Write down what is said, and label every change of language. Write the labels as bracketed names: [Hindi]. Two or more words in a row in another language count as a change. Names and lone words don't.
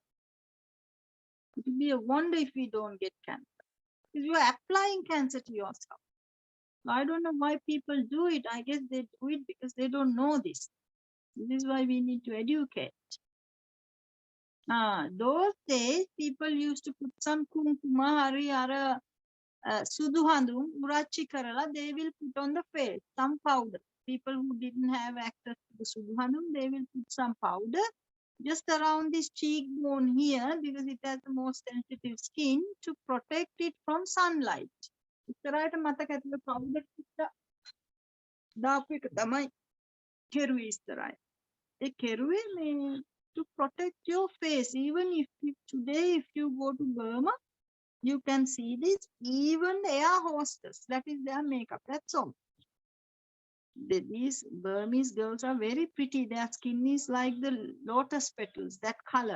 [English] It would be a wonder if we don't get cancer, because you are applying cancer to yourself. So I don't know why people do it. I guess they do it because they don't know this. This is why we need to educate. Those days, people used to put some [Sinhala] කුංකුම, හරි, අර, සුදු හඳුන්, උරච්චි කරලා, [English] they will put on the face, some powder. People who didn't have access to the [Sinhala] සුදු හඳුන්, [English] they will put some powder just around this cheekbone here, because it has the most sensitive skin, to protect it from sunlight. [Sinhala] ඉස්සරහට මතක ඇතුළේ powder ටික දාපු එක තමයි කෙරුවේ ඉස්සරහට. ඒ කෙරුවේ මේ [English] to protect your face. Even if today if you go to Burma, you can see this, even the air hostess, that is their makeup, that's all. These Burmese girls are very pretty. Their skin is like the lotus petals, that color.